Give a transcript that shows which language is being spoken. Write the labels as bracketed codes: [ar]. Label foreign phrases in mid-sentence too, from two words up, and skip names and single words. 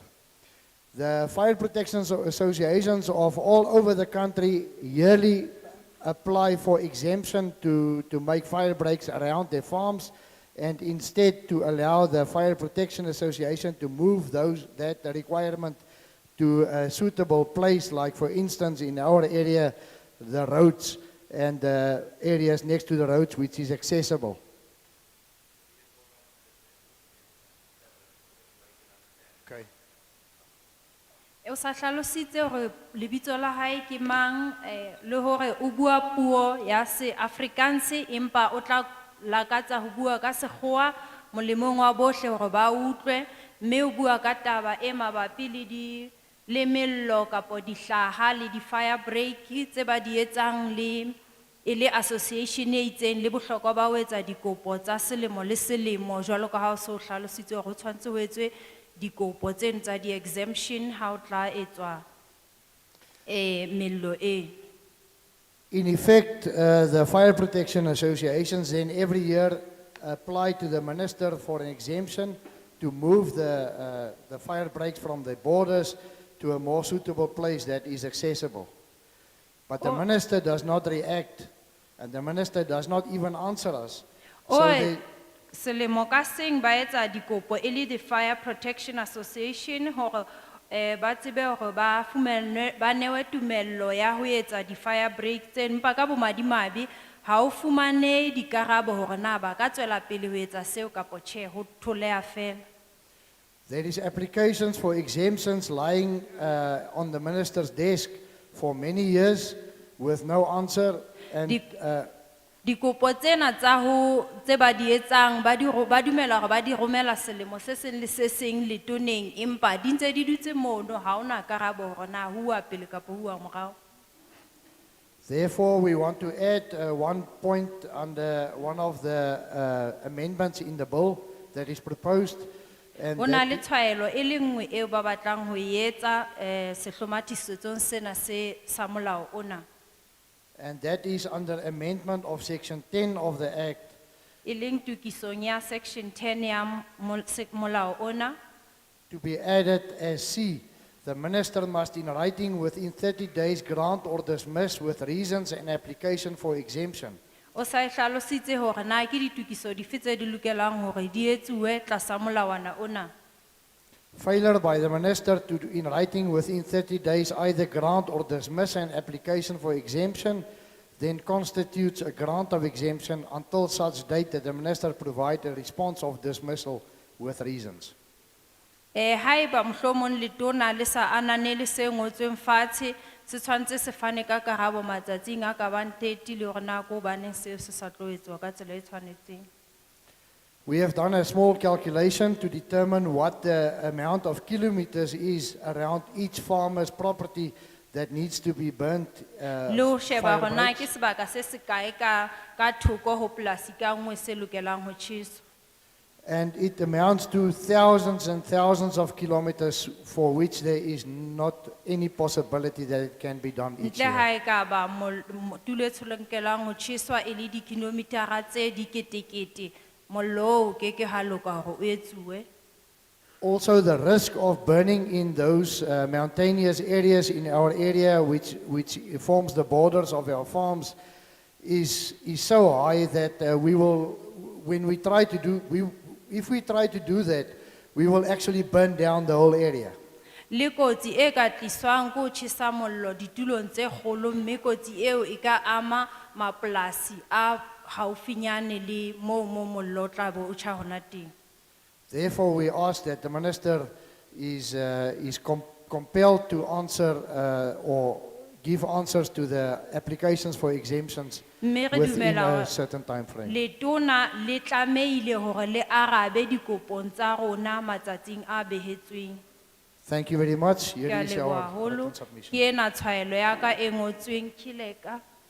[en] The fire protection associations of all over the country yearly apply for exemption to make fire breaks around their farms and instead to allow the Fire Protection Association to move that requirement to a suitable place, like for instance in our area, the roads and the areas next to the roads which is accessible. Okay. [st] O sa hlalositse hore lebitso la hae ke mang le hore o bua puo ya se Afrikaans empa o tla lakatsa ho bua ka sekgowa molemong wa bohle hore ba utlwe mme o bua ka taba e mabapi le mello kapo dihlaha le di [en] fire break [st] tse ba di etsang le ele association e itseng le bohlokwa ba ho etsa dikopo tsa selemo le selemo jwalo ka ha o se o hlalositse hore o tshwantse ho etswe dikopo tseno tsa di-exemption ha o tla etswa mello e. [en] In effect, the fire protection associations then every year apply to the minister for an exemption to move the fire breaks from the borders to a more suitable place that is accessible. But the Oh. minister does not react, and the minister does not even answer us. So Oi, they, [st] selemo ka seng ba etsa dikopo e le the Fire Protection Association hore ba tsebe hore ba newe tumello ya ho etsa di- [en] fire break [st] tse, empa ka bomadimabe ha o fumane dikarabo hore na ba ka tswela pele ho etsa seo kapo tjhe, ho tholeha fela. [en] there is applications for exemptions lying on the minister's desk for many years with no answer. And [st] Di- Dikopo tsena tse ba di etsang ba dumela hore ba di romela selemo se seng le se seng letoneng, empa di ntse di dutse mono ha ona karabo hore na ho uwa pele kapo ho uwa morao. [en] therefore, we want to add one point under one of the amendments in the bill that is proposed. And [st] Ho na [en] that- [st] le tshwaelo e le nngwe eo ba batlang ho e etsa sehlomathisetsong sena se sa molao ona. [en] And that is under amendment of section 10 of the act, [st] E leng tukisong ya section 10 ya molao ona. [en] to be added as C. The minister must in writing within 30 days grant or dismiss with reasons and application for exemption. [st] O sa e hlalositse hore na ke ditukiso dife tse di lokelang hore di etsuwe tlasa molawana ona. [en] Failure by the minister to in writing within 30 days either grant or dismiss an application for exemption then constitutes a grant of exemption until such date that the minister provide a response of dismissal with reasons. [st] Haeba mohlomong letona le sa ananele se ngotsweng fatshe, se tshwantse se fane ka karabo matsatsing a ka bang 30 le hore na ko baneng seo se sa tlo etswa ka tsela e tshwanetseng. [en] We have done a small calculation to determine what the amount of kilometers is around each farmer's property that needs to be burnt. [st] Le ho sheba [en] fire [st] hore na [en] breaks. [st] ke sebaka se se kae ka thoko ho polasi ka nngwe se lokelang ho tjheswa. [en] And it amounts to thousands and thousands of kilometers for which there is not any possibility that it can be done each [st] Ntle [en] year. [st] ha e ka ba tulo e tsholekelang ho tjheswa e le dikilometara tse diketekete, mollo o ke ke ha loka hore o etsuwe. [en] Also, the risk of burning in those mountainous areas in our area, which forms the borders of our farms, is so high that we will, when we try to do, if we try to do that, we will actually burn down the whole area. [st] Le kotsi e ka tliswang ke ho tjhesa mollo ditulong tse kgolo, mme kotsi eo e ka ama mapolasi a haufinyane le moo mollo o tla be o tjha hona teng. [en] Therefore, we ask that the minister is compelled to answer or give answers to the applications for exemptions [st] Mme re [en] within [st] dumela [en] a [st] hore [en] certain time frame. [st] letona le tlameile hore le arabe dikopong tsa rona matsatsing a behetsweng. [en] Thank you very much. Here [st] Ke a [en] is [st] leboha [en] our [st] haholo. [en] written submission. [st] Ke ena tshwaelo ya ka e ngotsweng Khileka.